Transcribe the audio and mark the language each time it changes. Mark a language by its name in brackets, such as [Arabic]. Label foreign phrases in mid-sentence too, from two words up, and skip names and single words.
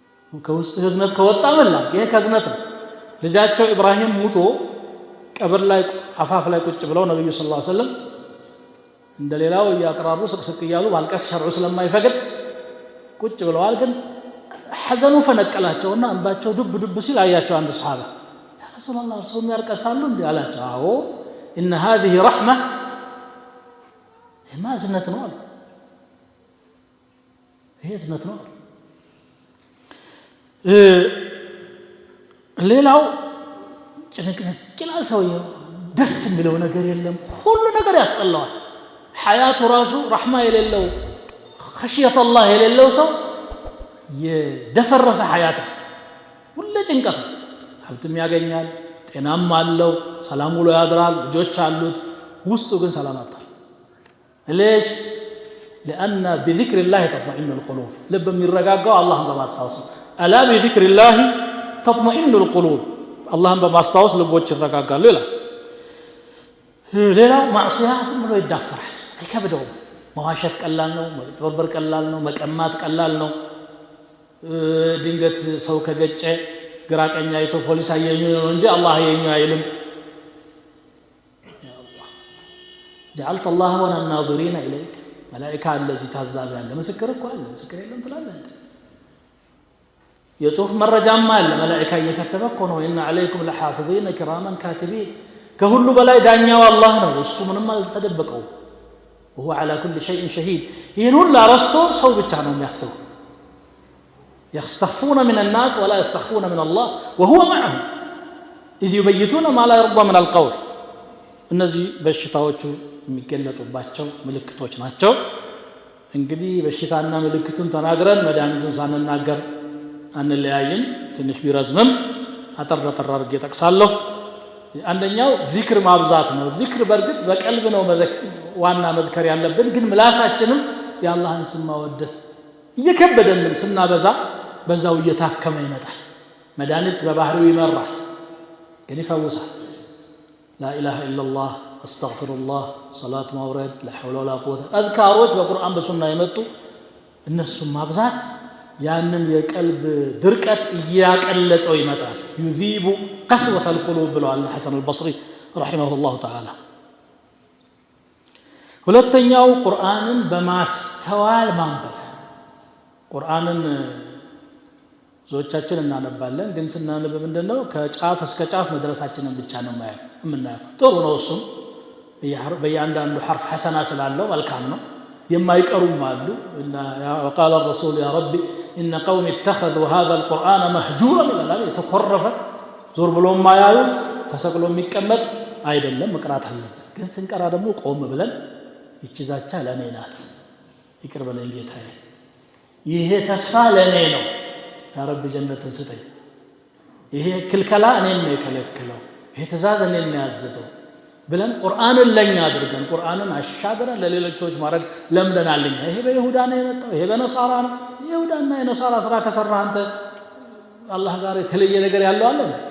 [Amharic] ከውስጥ ህዝነት ከወጣ መላ ይሄ ከዝነት ነው። ልጃቸው ኢብራሂም ሙቶ ቀብር ላይ አፋፍ ላይ ቁጭ ብለው ነብዩ [Arabic] صلى الله عليه وسلم [Amharic] እንደሌላው ያቀራሩ ስቅስቅ እያሉ ማልቀስ ሸርዑ ስለማይፈቅድ ቁጭ ብለዋል። ግን ሐዘኑ ፈነቀላቸውና እንባቸው ዱብ ዱብ ሲል አያቸው አንድ ሱሐባ [Arabic] يا رسول الله [Amharic] ሰው ያርቀሳሉ እንዴ አላቸው። አዎ [Arabic] ان هذه رحمه [Amharic] ما እዝነት ነው አሉ። ይሄ እዝነት ነው። ሌላው ጭንቅንቅ ይላል ሰውየው፣ ደስ የሚለው ነገር የለም፣ ሁሉ ነገር ያስጠላዋል። ሐያቱ ራሱ ረሕማ የሌለው [Arabic] خشية الله [Amharic] የሌለው ሰው የደፈረሰ ሐያት ሁሉ ጭንቀት። ሀብትም ያገኛል፣ ጤናም አለው፣ ሰላም ውሎ ያድራል፣ ልጆች አሉት፣ ውስጡ ግን ሰላም አጣል። ليش؟ [Arabic] لأن بذكر الله تطمئن القلوب. [Amharic] لب የሚረጋጋው አላህን በማስታወስ ነው። [Arabic] ألا بذكر الله تطمئن القلوب. [Amharic] አላህን በማስታወስ ልቦች ይረጋጋሉ ይላል። ሌላው ማዕሲያት ብሎ ይዳፈራል፣ አይከብደውም። መዋሸት ቀላል ነው፣ መበርበር ቀላል ነው፣ መቀማት ቀላል ነው። ድንገት ሰው ከገጨ ግራ ቀኝ አይቶ ፖሊስ አየኝ ነው እንጂ አላህ አየኝ አይልም። [Arabic] جعلت الله وانا الناظرين اليك ملائكه الذي [Amharic] ታዛቢ ያለ ምስክር እኮ አለ። ምስክር የለም ትላለህ እንዴ? የጽሁፍ መረጃም አለ። መላእክት እየከተበ እኮ ነው [Arabic] ان عليكم لحافظين كراما كاتبين። [Amharic] ከሁሉ በላይ ዳኛው አላህ ነው። እሱ ምንም አልተደበቀው። [Arabic] وهو على كل شيء شهيد። [Amharic] ይሄን ሁሉ አረስቶ ሰው ብቻ ነው የሚያስበው። [Arabic] يستخفون من الناس ولا يستخفون من الله وهو معهم اذ يبيتون ما لا يرضى من القول። [Amharic] እነዚህ በሽታዎቹ የሚገለጹባቸው ምልክቶች ናቸው። እንግዲህ በሽታና ምልክቱን ተናግረን መድኃኒቱን ሳንናገር አንለያይም። ትንሽ ቢረዝምም አጠር አድርጌ ጠቅሳለሁ። አንደኛው ዚክር ማብዛት ነው። ዚክር በእርግጥ በቀልብ ነው ዋና መዝከር ያለብን፣ ግን ምላሳችንም የአላህን ስም ማወደስ እየከበደንም ስናበዛ በዛው እየታከመ ይመጣል። መድኃኒት በባህሪው ይመራል፣ ግን ይፈውሳል። [Arabic] لا إله إلا الله أستغفر الله صلاة مورد لا حول ولا قوة أذكاروች [Amharic] በቁርአን በሱና የመጡ እነሱም ማብዛት ያንን የቀልብ ድርቀት እያቀለጠው ይመጣል። [Arabic] يذيب قسوة القلوب [Amharic] ብለዋል ሐሰን አልበስሪ [Arabic] رحمه الله تعالى። [Amharic] ሁለተኛው ቁርአንን በማስተዋል ማንበብ። ቁርአንን ዞቻችን እናነባለን፣ ግን ስናነብ ምንድነው ከጫፍ እስከ ጫፍ መድረሳችንን ብቻ ነው የምናየው። ጥሩ ነው፣ እሱም በእያንዳንዱ ሐርፍ ሐሰና ስላለው መልካም ነው። የማይቀሩም አሉ። [Arabic] وقال الرسول يا رب إن قوم اتخذوا هذا القرآن مهجورا [Amharic] ይላል። የተኮረፈ ዞር ብሎ ማያዩት ተሰቅሎ የሚቀመጥ አይደለም፣ መቅራት አለብን። ግን ስንቀራ ደግሞ ቆም ብለን ይቺ ዛቻ ለኔ ናት፣ ይቅር በለኝ ጌታዬ፣ ይሄ ተስፋ ለኔ ነው፣ [Arabic] يا رب [Amharic] ጀነትን ስጠኝ፣ ይሄ ክልከላ እኔን ነው የከለከለው፣ ይሄ ትእዛዝ እኔን ነው ያዘዘው ብለን ቁርአንን ለኛ አድርገን ቁርአንን አሻግረን ለሌሎች ሰዎች ማድረግ ለምደናልኛ። ይሄ በይሁዳ ነው የመጣው፣ ይሄ በነሳራ ነው። ይሁዳና የነሳራ ስራ ከሰራ አንተ አላህ ጋር የተለየ ነገር ያለው አለ እንዴ?